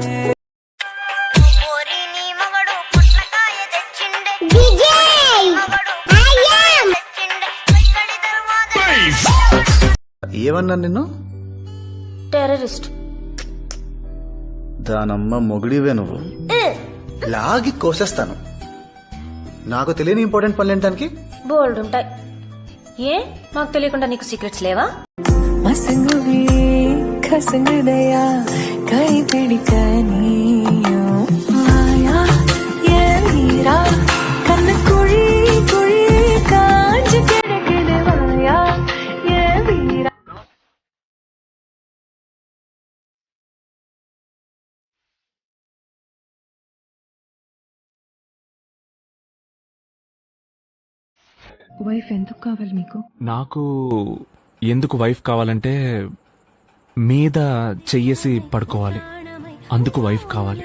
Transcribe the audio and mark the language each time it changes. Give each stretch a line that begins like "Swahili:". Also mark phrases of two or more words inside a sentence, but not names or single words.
Telugu: ఏమన్నా నిన్ను? టెర్రరిస్ట్. దానమ్మ మొగుడివే నువ్వు. లాగి కోసేస్తాను. నాకు తెలియని ఇంపార్టెంట్ పనులు ఏంటానికి బోల్డ్ ఉంటాయి. ఏ మాకు తెలియకుండా నీకు సీక్రెట్స్ లేవా?
Tamil: மசங்குவே கசங்குதையா கை பிடிக்க நீயும் மாயா ஏன் நீரா கண்ணு குழி குழி காஞ்சு கிடக்குது மாயா ஏன் வீரா.
Telugu: వైఫ్ ఎందుకు కావాలి మీకు? నాకు ఎందుకు వైఫ్ కావాలంటే మీద చెయ్యేసి పడుకోవాలి, అందుకు వైఫ్ కావాలి.